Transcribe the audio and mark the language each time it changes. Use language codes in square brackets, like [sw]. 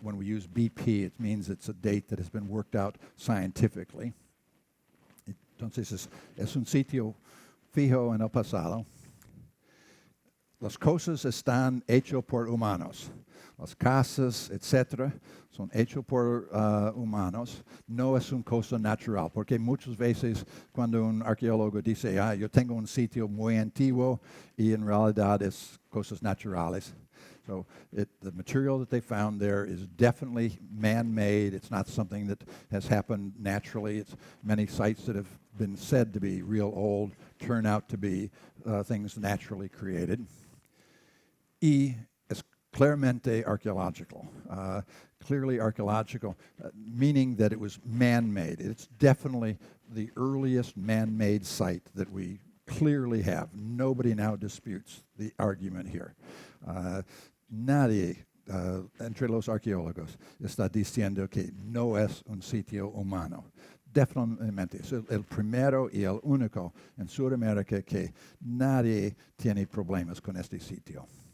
[en] When we use BP, it means it's a date that has been worked out scientifically. [es] Entonces es un sitio fijo en el pasado. Las cosas están hechas por humanos. Las casas, etc., son hechas por humanos. No es una cosa natural, porque muchas veces cuando un arqueólogo dice, yo tengo un sitio muy antiguo, y en realidad es cosas naturales. [en] So the material that they found there is definitely man-made. It's not something that has happened naturally. It's many sites that have been said to be real old turn out to be things naturally created. [es] Y es claramente [en] archaeological, clearly archaeological, meaning that it was man-made. It's definitely the earliest man-made site that we clearly have. Nobody now disputes the argument here. [es] Nadie entre los arqueólogos está diciendo que no es un sitio humano. Definitivamente es el primero y el único en Sudamérica que nadie tiene problemas con este sitio.